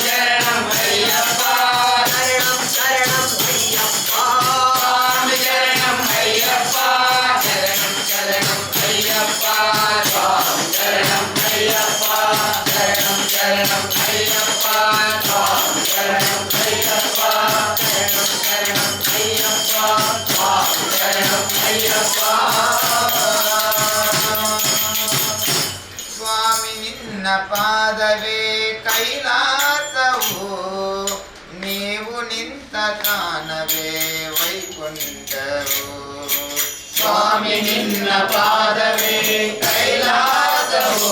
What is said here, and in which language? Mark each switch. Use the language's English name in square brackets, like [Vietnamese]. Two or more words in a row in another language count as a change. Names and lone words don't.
[Tamil] சரணம் ஐயப்பா சரணம் சரணம் ஐயப்பா சுவாமி சரணம் ஐயப்பா சரணம் சரணம் ஐயப்பா சுவாமி சரணம் ஐயப்பா சரணம் சரணம் ஐயப்பா சுவாமி சரணம் ஐயப்பா சரணம் சரணம் ஐயப்பா சுவாமி சரணம் ஐயப்பா [Kannada] ಸ್ವಾಮಿ ನಿನ್ನ ಪಾದವೇ ಕೈಲಾಸವು ನೀವು ನಿಂತ ತಾನವೇ ವೈಕುಂಠವು ಸ್ವಾಮಿ ನಿನ್ನ ಪಾದವೇ ಕೈಲಾಸವು